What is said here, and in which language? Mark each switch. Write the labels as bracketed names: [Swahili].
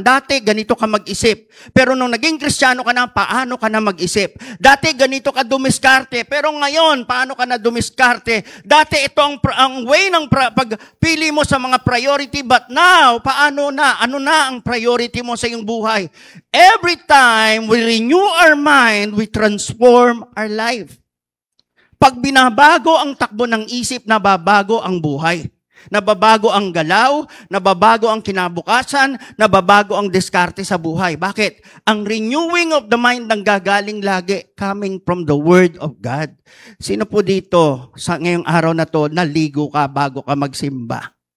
[Filipino] Dati, ganito ka mag-isip. Pero nung naging Kristiyano ka na, paano ka na mag-isip? Dati, ganito ka dumiskarte. Pero ngayon, paano ka na dumiskarte? Dati, ito ang way ng pagpili mo sa mga priority. [English] But now, [Filipino] paano na? Ano na ang priority mo sa iyong buhay? [English] Every time we renew our mind, we transform our life. [Filipino] Pag binabago ang takbo ng isip, nababago ang buhay. Nababago ang galaw, nababago ang kinabukasan, nababago ang diskarte sa buhay. Bakit? [English] Ang renewing of the mind [Filipino] nang gagaling lagi [English] coming from the Word of God. [Filipino] Sino po dito sa ngayong araw na to, naligo ka bago ka magsimba?